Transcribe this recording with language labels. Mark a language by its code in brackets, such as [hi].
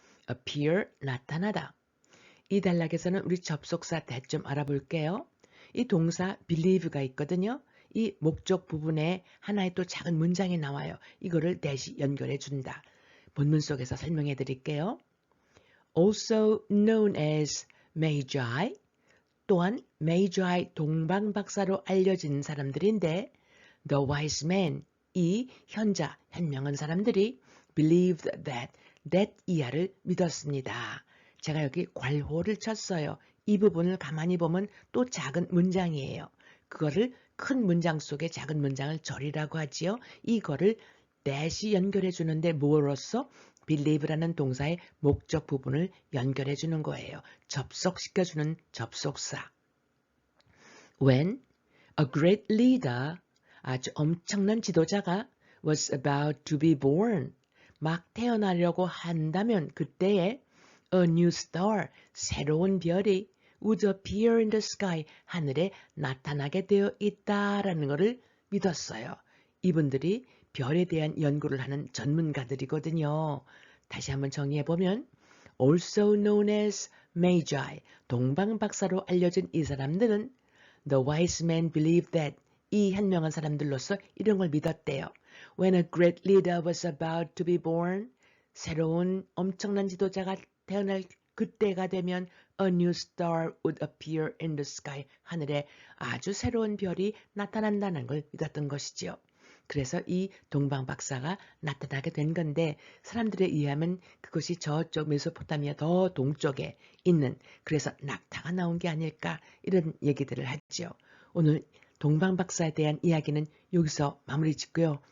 [ko] appear, 나타나다. 이 단락에서는 우리 접속사 대좀 알아볼게요. 이 동사 believe가 있거든요. 이 목적 부분에 하나의 또 작은 문장이 나와요. 이거를 대시 연결해 준다. 본문 속에서 설명해 드릴게요. [en] Also known as Magi, [ko] 또한 Magi 동방박사로 알려진 사람들인데 [en] the wise men, [ko] 이 현명한 사람들이 [en] believed that [ko] 이하를 믿었습니다. 제가 여기 괄호를 쳤어요. 이 부분을 가만히 보면 또 작은 문장이에요. 그거를 큰 문장 속에 작은 문장을 절이라고 하지요. 이거를 대시 연결해 주는데 뭐로써? believe라는 동사의 목적 부분을 연결해 주는 거예요. 접속시켜주는 접속사. [en] When a great leader, [ko] 아주 엄청난 지도자가 [en] was about to be born, [ko] 막 태어나려고 한다면 그때에 [en] a new star, [ko] 새로운 별이 [en] would appear in the sky, [ko] 하늘에 나타나게 되어 있다라는 것을 믿었어요. 이분들이 별에 대한 연구를 하는 전문가들이거든요. 다시 한번 정리해보면 [en] also known as Magi, [ko] 동방박사로 알려진 이 사람들은 [en] the wise men believed that, [ko] 이 현명한 사람들로서 이런 걸 믿었대요. [en] When a great leader was about to be born, [ko] 새로운 엄청난 지도자가 태어날 그때가 되면 [en] a new star would appear in the sky, [ko] 하늘에 아주 새로운 별이 나타난다는 걸 믿었던 것이지요. 그래서 이 동방 박사가 나타나게 된 건데 사람들에 의하면 그것이 저쪽 메소포타미아 더 동쪽에 있는 그래서 낙타가 나온 게 아닐까 이런 얘기들을 하죠. 오늘 동방 박사에 대한 이야기는 여기서 마무리 짓고요.